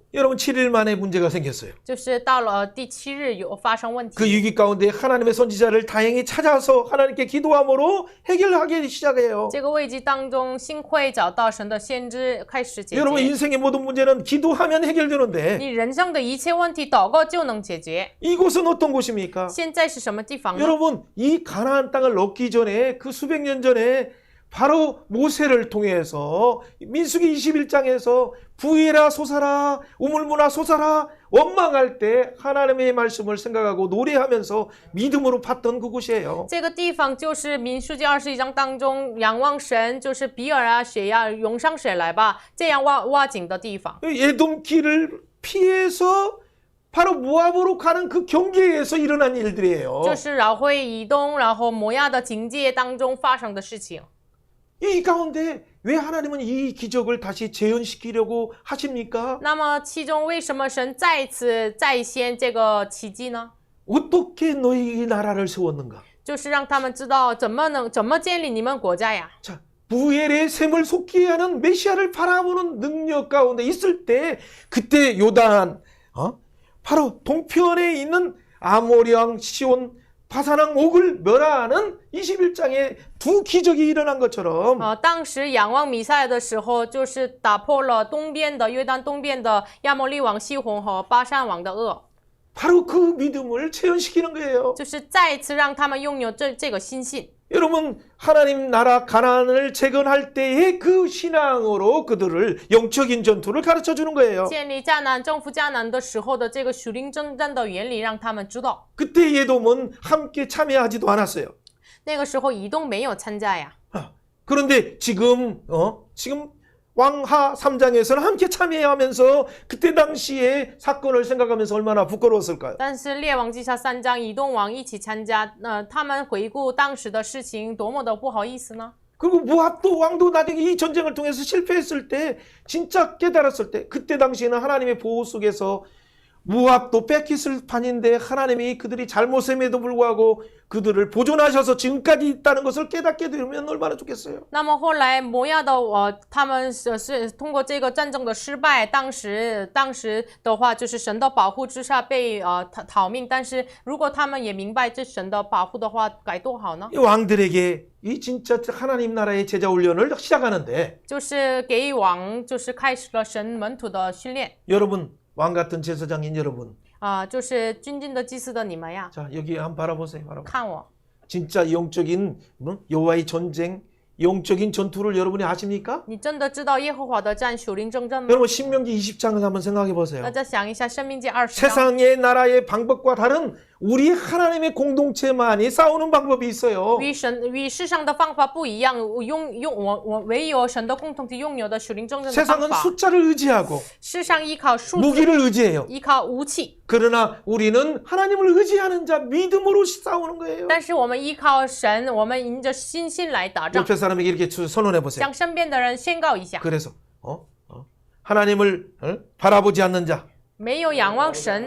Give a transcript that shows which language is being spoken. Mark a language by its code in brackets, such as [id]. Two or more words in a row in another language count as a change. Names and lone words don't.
[ko] 여러분 7일 만에 문제가 생겼어요. [zh] 就是到了第7日有发生问题。 [ko] 그 위기 가운데 하나님의 선지자를 다행히 찾아서 하나님께 기도함으로 해결하기 시작해요. [zh] 这个危机当中，幸亏找到神的先知，开始解决。 [ko] 여러분 인생의 모든 문제는 기도하면 해결되는데 [zh] 你人生的一切问题，祷告就能解决。 [ko] 이곳은 어떤 곳입니까? [zh] 现在是什么地方呢？ [ko] 여러분 이 가나안 땅을 얻기 전에 그 수백 년 전에 바로 모세를 통해서 민수기 21장에서 부해라 솟아라 우물무나 솟아라 원망할 때 하나님의 말씀을 생각하고 노래하면서 믿음으로 봤던 그곳이에요. [zh] 这个地方就是民数记21章当中仰望神，就是比尔啊水呀涌上水来吧，这样挖井的地方。 [ko] 에돔 길을 피해서 바로 모압으로 가는 그 경계에서 일어난 일들이에요. [zh] 就是绕回以东，然后摩亚的境界当中发生的事情。 [ko] 이 가운데 왜 하나님은 이 기적을 다시 재현시키려고 하십니까? [zh] 那么其中为什么神再次再现这个奇迹呢？ [ko] 어떻게 너희 나라를 세웠는가? [zh] 就是让他们知道怎么建立你们国家呀。 [ko] 자, 부엘의 샘을 속히 하는 메시아를 바라보는 능력 가운데 있을 때 그때 요단 바로 동편에 있는 아모리 왕 시온 바산왕 옥을 멸하는 21장에 두 기적이 일어난 것처럼 [zh] 当时仰望弥赛亚的时候，就是打破了东边的约旦东边的亚摩利王西宏和巴珊王的恶， [ko] 바로 그 믿음을 체현시키는 거예요. [zh] 就是再次让他们拥有这个心信。 [ko] 여러분 하나님 나라 가나안을 재건할 때의 그 신앙으로 그들을 영적인 전투를 가르쳐 주는 거예요. [zh] 建立迦南征服迦南的时候的这个属灵征战的原理，让他们知道。 [ko] 그때 예돔은 함께 참여하지도 않았어요. [zh] 那个时候以东没有参加呀， [ko] 그런데 지금 왕하 3장에서는 함께 참여하면서 그때 당시에 사건을 생각하면서 얼마나 부끄러웠을까요? [zh] 但是列王记下3章以东王一起参加，他们回顾当时的事情，多么的不好意思呢？ [ko] 그리고 모압도 왕도 나중에 이 전쟁을 통해서 실패했을 때 진짜 깨달았을 때 그때 당시에는 하나님의 보호 속에서 모압도 뺏겼을 판인데 하나님이 그들이 잘못함에도 불구하고 그들을 보존하셔서 지금까지 있다는 것을 깨닫게 되면 얼마나 좋겠어요. [zh] 那么后来摩亚的他们是通过这个战争的失败，当时的话就是神的保护之下被逃命，但是如果他们也明白这神的保护的话，该多好呢？ [ko] 이 왕들에게 이 진짜 하나님 나라의 제자 훈련을 시작하는데 [zh] 就是给王就是开始了神门徒的训练。 [ko] 여러분 왕 같은 제사장인 여러분 [zh] 就是君尊的祭司的你们呀， [ko] 자 여기 한번 바라보세요. [zh] 看我， [ko] 진짜 영적인 여호와의 전쟁 영적인 전투를 여러분이 아십니까? [zh] 你真的知道耶和华的战属灵征战吗？ [ko] 여러분 신명기 20장을 한번 생각해 보세요. [zh] 大家想一下，《生命记》20章， [ko] 세상의 나라의 방법과 다른 우리 하나님의 공동체만이 싸우는 방법이 있어요. [zh] 与世上的方法不一样，唯有神的共同体拥有的属灵征战的方 [ko] 세상은 [zh] 法。 [ko] 숫자를 의지하고 [zh] 世上依靠数字， [ko] 무기를 의지해요. [zh] 依靠武器， [ko] 그러나 우리는 하나님을 의지하는 자 믿음으로 싸우는 거예요. [zh] 但是我们依靠神，我们迎着信心来打仗。 [ko] 옆에 사람에게 이렇게 선언해 보세요. [zh] 向身边的人宣告一下， [ko] 그래서 하나님을 바라보지 않는 자 [zh] 没有仰望神，